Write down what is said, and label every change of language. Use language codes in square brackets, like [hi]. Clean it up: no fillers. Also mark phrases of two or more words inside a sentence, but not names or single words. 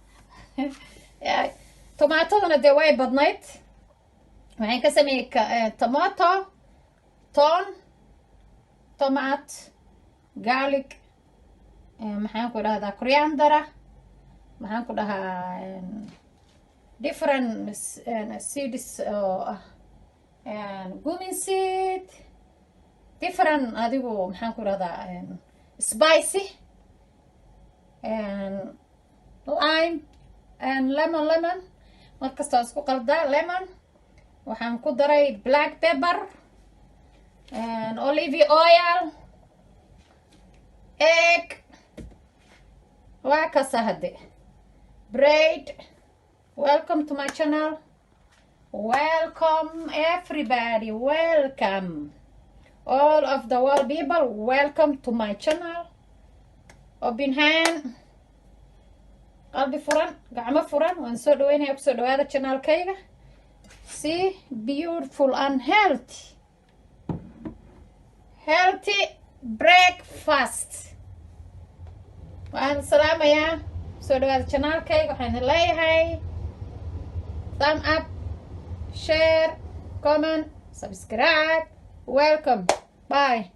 [so] tomaataduna dee way badnayd waxaan ka sameeyey tomato toon tomat garlic maxaan ku dhahdaa coriander maxaan ku dhahaa [en] different seeds [so] oo [en] cumin seed [so] different adigu maxaan ku dhahdaa spicy [en] lime and lemon [so] markasta isku qaldaa [en] lemon [so] waxaan ku daray [en] black pepper and olive oil egg [so] waa kasa hadde [en] bread welcome to my channel welcome everybody welcome all of the world people welcome to my channel open hand [so] qalbi furan gacmo furan waan soo dhaweynaya kusoo dhawaada channelkayga [en] see beautiful and healthy breakfast [so] waan salaamayaa soo dhawaada channelkayga waxaan leeyahay [en] thumb up share comment subscribe welcome bye